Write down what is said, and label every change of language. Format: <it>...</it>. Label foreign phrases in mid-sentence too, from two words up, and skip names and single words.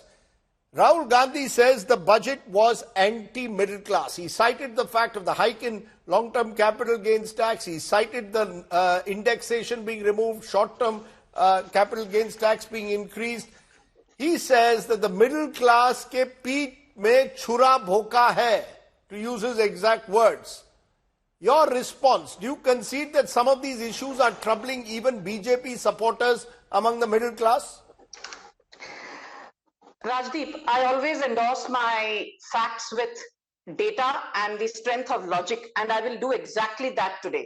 <en>Rahul Gandhi says the budget was anti-middle class. He cited the fact of the hike in long-term capital gains tax. He cited the indexation being removed, short-term capital gains tax being increased. He says that the middle class</en> <hi>के पीठ में छुरा भोंका है,</hi> <en>to use his exact words. Your response, do you concede that some of these issues are troubling even BJP supporters among the middle class? Rajdeep, I always endorse my facts with data and the strength of logic, and I will do exactly that today.</en>